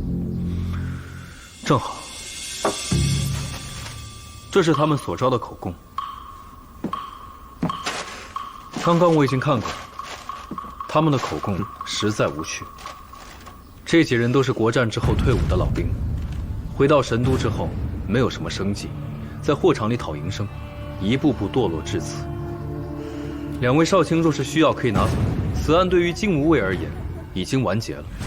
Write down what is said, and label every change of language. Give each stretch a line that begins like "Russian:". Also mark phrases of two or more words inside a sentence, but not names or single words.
Chinese: 正好，这是他们所招的口供。刚刚我已经看过了，他们的口供实在无趣。这几人都是国战之後退伍的老兵，回到神都之後沒有什麼生計，在貨場裡討營生，一步步墮落至此。兩位少卿若是需要可以拿走，此案對於金吾衛而言已經完結了。